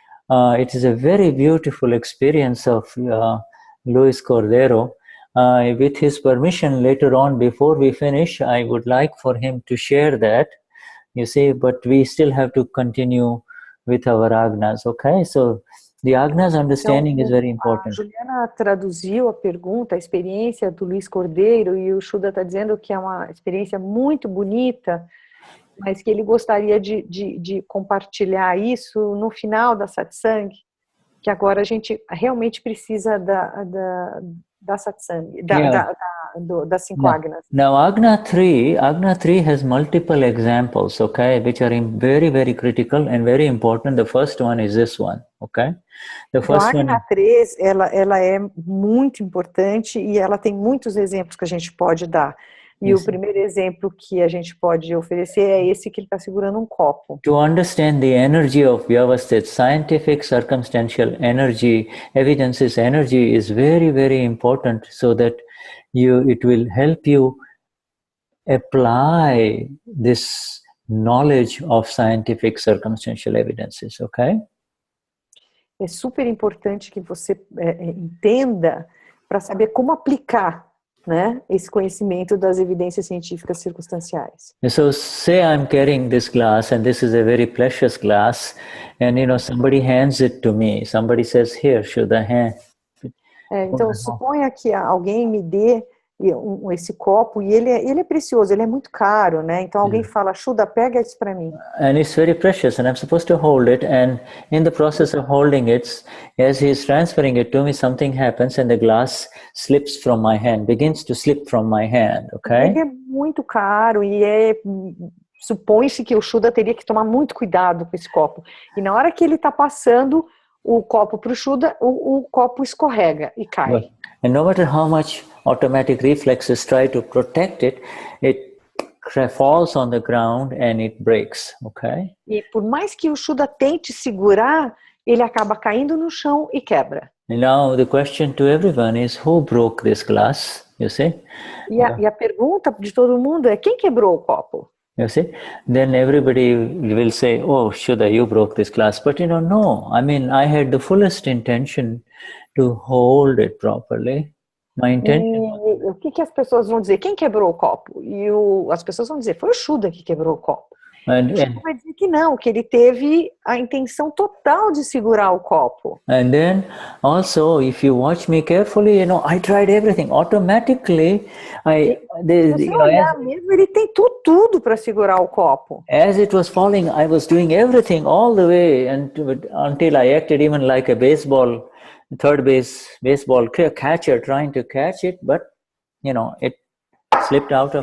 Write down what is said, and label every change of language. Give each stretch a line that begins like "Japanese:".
English: It is a very beautiful experience of Luis Cordero. With his permission, later on, before we finish, I would like for him to share that, you see, but we still have to continue with our Agnas, okay? So the Agnas understanding is very important.
Portuguese: Juliana traduziu a pergunta, a experiência do Luis Cordeiro, e o Shuddha está dizendo que é uma experiência muito bonita, mas que ele gostaria de compartilhar isso no final da satsang, que agora a gente realmente precisa da satsang, das 5 Agnas?
English: Now Agna 3 has multiple examples, okay, which are very, very critical and very important. The first one is this one, okay? The first
Portuguese: então, a Agna 3, ela é muito importante e ela tem muitos exemplos que a gente pode dar. E o primeiro exemplo que a gente pode oferecer é esse que ele está segurando um copo.
English: To understand the energy of Vyavasthit, scientific circumstantial energy, evidences energy is very, very important so that it will help you apply this knowledge of scientific circumstantial evidences, okay?
Portuguese: É super importante que você entenda para saber como aplicar, né, esse conhecimento das evidências científicas circunstanciais.
English: So say I'm carrying this glass and this is a very precious glass and somebody hands it to me. Somebody says, here, Shuddha, hand.
Portuguese: Então suponha que alguém me dê esse copo e ele é precioso, ele é muito caro, né? Então alguém fala, Shuddha, pega isso para mim.
English: And it's very precious and I'm supposed to hold it, and in the process of holding it, as he's transferring it to me, something happens and the glass slips from my hand, begins to slip from my hand, okay?
Portuguese: Ele é muito caro e supõe-se que o Shuddha teria que tomar muito cuidado com esse copo. E na hora que ele está passando o copo para o Shuddha, o copo escorrega e cai.
English: And no matter how much automatic reflexes try to protect it, it falls on the ground and it breaks, okay?
Portuguese: E por mais que o Shuddha tente segurar, ele acaba caindo no chão e quebra.
English: And now the question to everyone is, who broke this glass? You see?
Portuguese: E a pergunta de todo mundo é, quem quebrou o copo?
English: You see? Then everybody will say, oh, Shuddha, you broke this glass. But no. I mean, I had the fullest intention to hold it properly. My intention.
Portuguese: E o que as pessoas vão dizer? Quem quebrou o copo? E as pessoas vão dizer, foi o Shuddha que quebrou o copo. O Shuddha vai dizer que não, que ele teve a intenção total de segurar o copo.
English: And then also, if you watch me carefully, I tried everything. Automatically,
Portuguese: se você olhar mesmo, ele tentou tudo para segurar o copo.
English: As it was falling, I was doing everything all the way until I acted even like a third base baseball catcher trying to catch it, but it slipped out of.